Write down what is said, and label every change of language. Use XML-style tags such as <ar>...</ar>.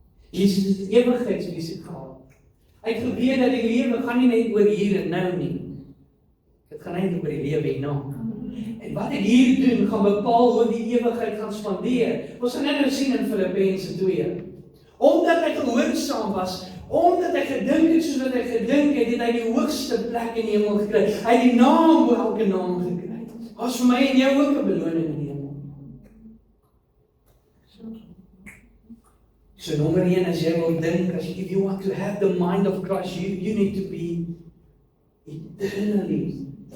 <af>Jesus het die ewigheidsvisie gehad. Hy het geweet dat die lewe gaan nie net oor hier en nou nie. Dit gaan eintlik oor die lewe hierna. En wat ek hier doen, gaan bepaal hoe die ewigheid gaan spandeer. Ons gaan nou sien in Filippense 2. Omdat hy gehoorsaam was, omdat hy gedink het soos wat hy gedink het, het hy die hoogste plek in die hemel gekry. Hy het die naam bo elke naam gekry. As vir my en jou ook 'n beloning in die hemel. So nommer 1, as jy wil dink,</af> <en>if you want to have the mind of Christ, you need to be eternally.</en>